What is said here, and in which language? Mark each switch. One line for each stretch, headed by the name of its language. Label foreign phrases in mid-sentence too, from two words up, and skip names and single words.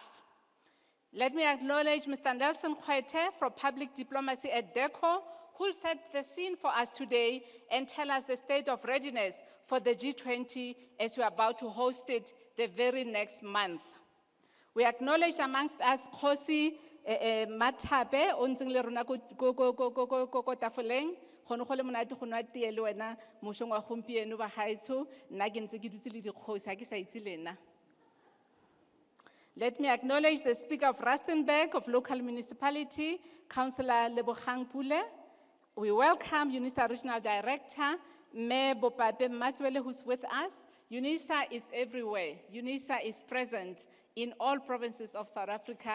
English: Let me acknowledge Mr. Nelson Khwete from Public Diplomacy at DECO, who will set the scene for us today and tell us the state of readiness for the G20 as we are about to host it the very next month. We acknowledge amongst us
Tswana: Khosi Matabe, ontseng le rona ko tafoleng, go ne go le monate go nwa tee le wena mošong wa gompieno ba gaetsho, nna ke ntse ke dutse le dikgosi ha ke sa itse lena.
English: Let me acknowledge the Speaker of Rustenburg of Local Municipality, Councillor Lebogang Pule. We welcome UNISA Regional Director, Mayor Bopape Matwele, who's with us. UNISA is everywhere. UNISA is present in all provinces of South Africa.